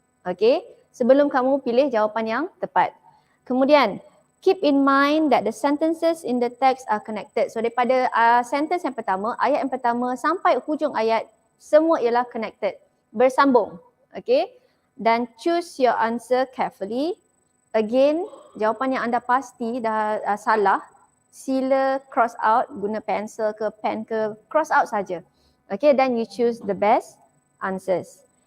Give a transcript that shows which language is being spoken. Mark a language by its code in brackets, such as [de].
[ms] Okay, sebelum kamu pilih jawapan yang tepat. Kemudian [en] keep in mind that the sentences in the text are connected. [ms] So daripada sentence yang pertama, ayat yang pertama sampai hujung ayat, semua ialah connected, bersambung. [en] Okay, dan choose your answer carefully. [ms] Again, jawapan yang anda pasti dah salah, sila cross out, guna pencil ke pen ke, cross out saja. [en] Okay, then you choose the best answers.